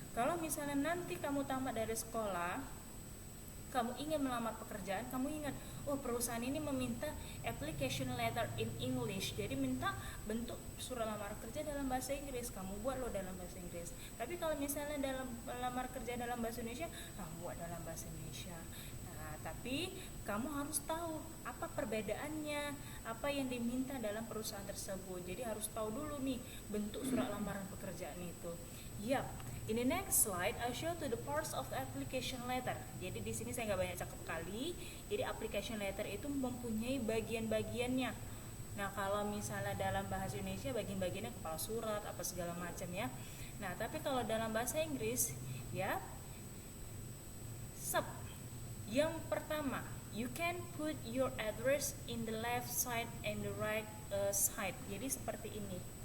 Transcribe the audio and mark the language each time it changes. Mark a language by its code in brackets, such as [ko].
[id] Kalau misalnya nanti kamu tamat dari sekolah, kamu ingin melamar pekerjaan, kamu ingat, oh perusahaan ini meminta application letter [en] in English, [id] jadi minta bentuk surat lamar kerja dalam bahasa Inggris, kamu buat lo dalam bahasa Inggris. Tapi kalau misalnya dalam lamar kerja dalam bahasa Indonesia, kamu buat dalam bahasa Indonesia. Nah, tapi kamu harus tahu apa perbedaannya, apa yang diminta dalam perusahaan tersebut. Jadi harus tahu dulu nih bentuk surat lamaran pekerjaan itu. Yap. [en] In the next slide, I show to the parts of the application letter. [id] Jadi di sini saya nggak banyak cakap kali. Jadi application letter itu mempunyai bagian-bagiannya. Nah, kalau misalnya dalam bahasa Indonesia bagian-bagiannya kepala surat apa segala macam ya. Nah, tapi kalau dalam bahasa Inggris ya, sub. Yang pertama, [en] you can put your address in the left side and the right side. [id] Jadi seperti ini.